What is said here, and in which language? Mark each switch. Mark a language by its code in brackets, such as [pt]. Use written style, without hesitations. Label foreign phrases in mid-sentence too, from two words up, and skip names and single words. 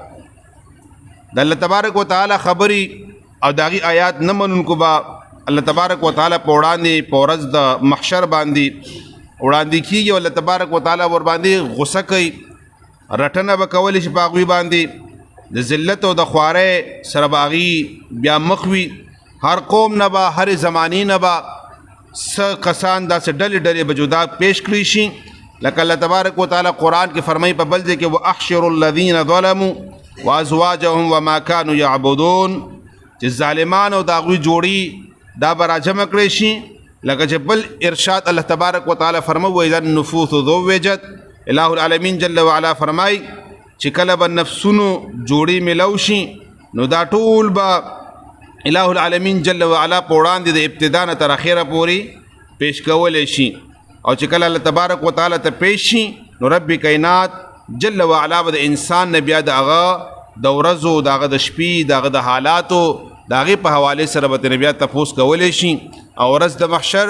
[ps] ده د [ar] الله تبارک وتعالی [ps] خبرې او د هغې آیات نه منونکو به [ar] الله تبارک وتعالی [ps] په وړاندې په ورځ د محشر باندې وړاندې کېږي او [ar] الله تبارک وتعالی [ps] ور باندې غصه کوي رټنه به کولی شي په هغوی باندې د ذلت او د خوارۍ سره به هغوی بیا مخ وي هر قوم نه به هر زمانې نه به څه کسان داسې ډلې ډلې به جدا پیش کړي شي لکه [ar] الله تبارک وتعالی [ps] قرآن کې فرمایي په بل ځای کې واحشروا [ar] الذین ظلموا وازواجهم وما كانوا يعبدون [ps] چې ظالمان او د هغوی جوړي دا به راجمع کړی شي لکه چې بل ارشاد [ar] الله تبارک وتعالی [ps] فرمایي [ar] واذا النفوس ذوجت الہ العالمین جل وعلا [ps] فرمایي چې کله به نفسونو جوړي ملو شي نو دا ټول به [ar] الہ العالمین جل وعلا [ps] په وړاندې د ابتدا نه تر اخره پورې پیش کولی شي او چې کله [ar] الله تبارک وتعالی [ps] ته پیش شي نو رب کائنات [ar] جل وعلا [ps] به د انسان نه بیا د هغه د ورځو د هغه د شپې د هغه د حالاتو د هغې په حوالې سره به ترې بیا تپوس کولی شي او ورځ د محشر